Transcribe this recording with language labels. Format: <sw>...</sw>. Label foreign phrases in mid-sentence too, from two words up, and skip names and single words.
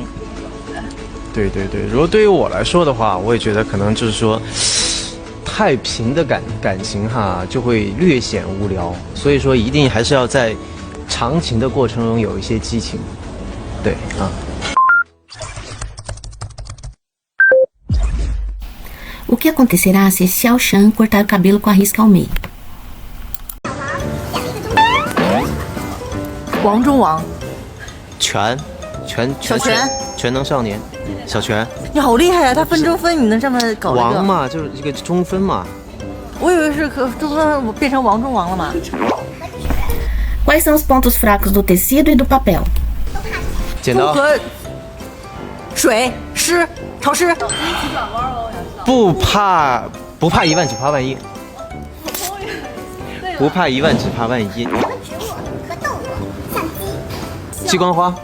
<zh>对对对，如果对于我来说的话，我也觉得可能就是说，太平的感情哈，就会略显无聊，所以说一定还是要在长情的过程中有一些激情。对啊。</zh> <pt>O que acontecerá se Xiao Shan cortar o cabelo com a risca ao meio?</pt> <zh>王中王，全能少年，小泉，你好厉害呀、他分争分，你能这么搞这个？王嘛，就是一个中分嘛。我以为是中分，我变成王中王了嘛。</zh> <pt>Quais são os pontos fracos do tecido e do papel?</pt> <zh>剪刀。和水、湿、潮湿。不怕一万，只怕万一。不怕一万，只怕万一。激光花。</zh>